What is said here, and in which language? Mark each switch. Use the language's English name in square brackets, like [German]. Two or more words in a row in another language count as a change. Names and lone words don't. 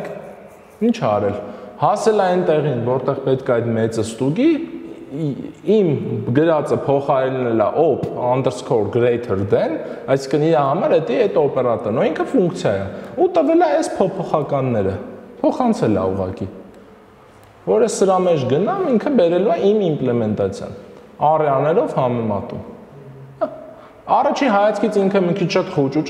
[Armenian] ինչ արել, հասել այն տեղին, որտեղ պետք է այդ մեծը ստուգի, իմ գրածը փոխարինել է [English] op underscore greater than, [Armenian] այսինքն իր համար դա այդ օպերատորն, ինքը ֆունկցիա է, ու տվել է այս փոփոխականները, փոխանցել է ուղղակի, որը սրա մեջ գնամ, ինքը բերելու է իմ իմպլեմենտացիան, առյաներով համեմատում։ Առաջի հայացքից ինքը մի քիչ շատ խոճուճ է,